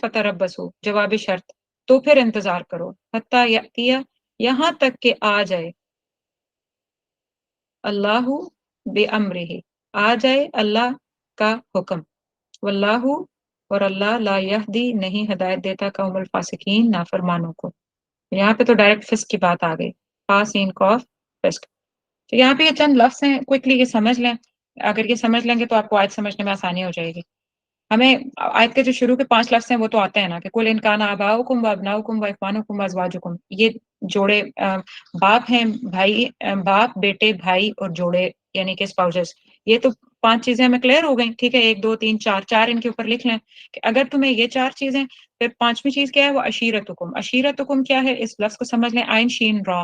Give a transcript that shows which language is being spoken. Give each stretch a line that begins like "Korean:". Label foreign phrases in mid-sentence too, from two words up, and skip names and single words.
Urdu: فتربصوا جواب شرط، تو پھر انتظار کرو،
Arabic: حتی یأتی
Urdu: یہاں تک کہ آ جائے،
Arabic: اللہ بے امرہ
Urdu: آ جائے اللہ کا حکم، واللہ اور
Arabic: اللہ لا یہدی
Urdu: نہیں ہدایت دیتا
Arabic: قوم الفاسقین
Urdu: نافرمانوں کو. یہاں پہ تو ڈائریکٹ فسق کی بات آ گئی، فا سین قاف فسق. تو یہاں پہ یہ چند لفظ ہیں، کوئکلی یہ سمجھ لیں. اگر یہ سمجھ لیں گے تو آپ کو آیت سمجھنے میں آسانی ہو جائے گی. ہمیں آیت کے جو شروع کے 5 لفظ ہیں وہ تو آتے ہیں نا، کہ
Arabic: کل ان کان آباؤکم و ابناؤکم و اخوانکم و ازواجکم،
Urdu: یہ جوڑے باپ ہیں، بھائی، باپ، بیٹے، بھائی اور جوڑے یعنی کہ اسپاؤسز. یہ تو 5 چیزیں ہمیں کلیئر ہو گئیں. ٹھیک ہے، 1 2 3 4 4 ان کے اوپر لکھ لیں کہ اگر تمہیں یہ 4 چیزیں، پھر 5ویں چیز کیا ہے؟ وہ عشیرتکم. عشیرتکم کیا ہے؟ اس لفظ کو سمجھ لیں، عین شین را.